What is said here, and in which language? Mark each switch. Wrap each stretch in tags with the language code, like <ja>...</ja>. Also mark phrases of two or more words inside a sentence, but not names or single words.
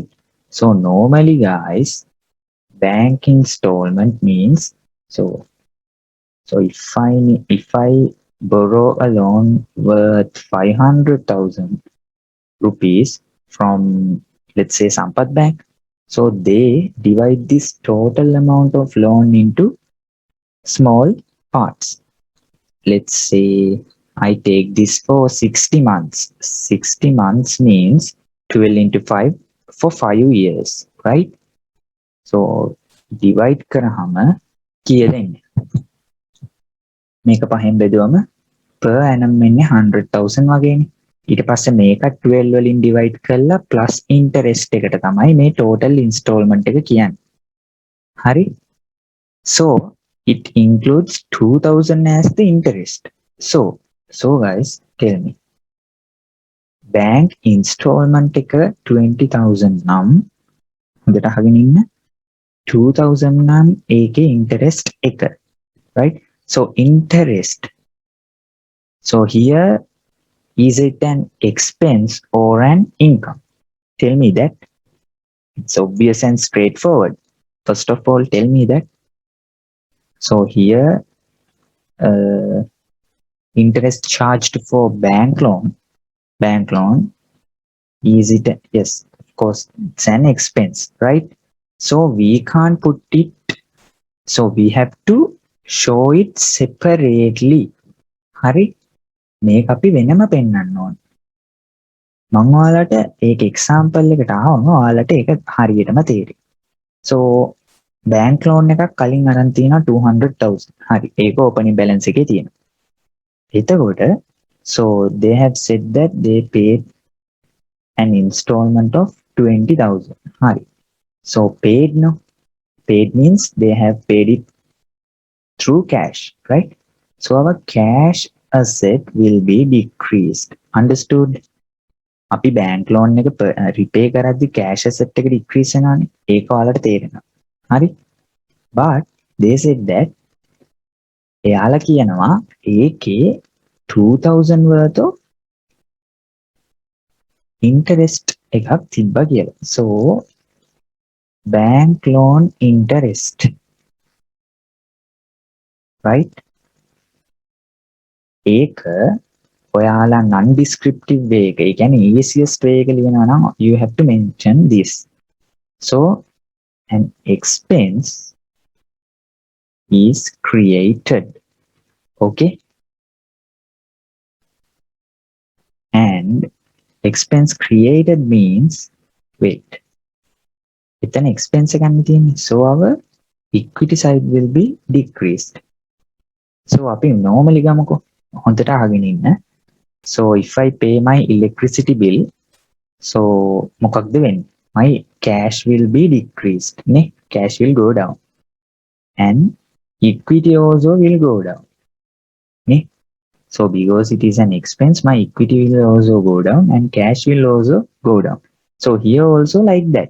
<en>So normally guys, bank installment means so if I borrow a loan worth 500,000 rupees from, let's say, Sampath Bank, so they divide this total amount of loan into small parts. Let's say I take this for 60 months. 60 months means 12 into 5 for 5 years, right? So divide</en> <si>කරාම කීයද එන්නේ? මේක පහෙන් බෙදුවම</si> <en>per annum</en> <si>එන්නේ 100,000 වගේනේ. ඊට පස්සේ මේක 12 වලින් divide කරලා</si> <en>plus interest</en> <si>එකට තමයි මේ</si> <en>total installment</en> <si>එක කියන්නේ. හරි?</si> <en>So it includes 2,000 as the interest. So guys, tell me. Bank installment</en> <si>එක 20,000 නම් හොඳට අහගෙන ඉන්න. 2,000 නම් ඒකේ interest එක.</si> <en>Right? So interest. So here, is it an expense or an income? Tell me that. It's obvious and straightforward. First of all, tell me that. So here, interest charged for bank loan, is it? Yes, of course, it's an expense, right? So we can't put it, so we have to show it separately.</en> <si>Hari? මේක අපි වෙනම පෙන්වන්න ඕන. මම ඔයාලට ඒක එක්සැම්පල් එකට ආවම ඔයාලට ඒක හරියටම තේරෙයි.</si> <en>So bank loan</en> <si>එකක් කලින් අරන් තියෙනවා 200,000. හරි. ඒක</si> <en>opening balance</en> <si>එකේ තියෙනවා.</si> <en>එතකොට so they have said that they paid an installment of 20,000. Hari. So paid no. Paid means they have paid it through cash, right? So our cash asset will be decreased. Understood?</en> <si>අපි</si> <en>bank loan</en> <si>එක repay කරද්දි</si> <en>cash asset</en> <si>එක decrease වෙනවානේ. ඒක ඔයාලට තේරෙනවා. හරි?</si> <en>But they said that</en> <si>එයාලා කියනවා ඒකේ</si> <en>2,000 worth of interest</en> <si>එකක් තිබ්බා කියලා.</si> <en>So bank loan interest, right?</en> <si>ඒක ඔයාලා</si> <en>non descriptive way</en> <si>එක, ඒ කියන්නේ</si> <en>easiest way</en> <si>එක ලියනවා නම්</si> <en>you have to mention this. So an expense is created, okay? And expense created means, wait,</en> <si>එතන expense එක ගන්න තියෙන්නේ.</si> <en>So our equity side will be decreased.</en> <si>So අපි normally ගමුකෝ. හොඳට අහගෙන ඉන්න.</si> <en>So if I pay my electricity bill, so</en> <si>මොකක්ද වෙන්නේ?</si> <en>My cash will be decreased. නේ? Cash will go down. And equity also will go down. නේ? So because it is an expense, my equity will also go down and cash will also go down. So here also like that.</en>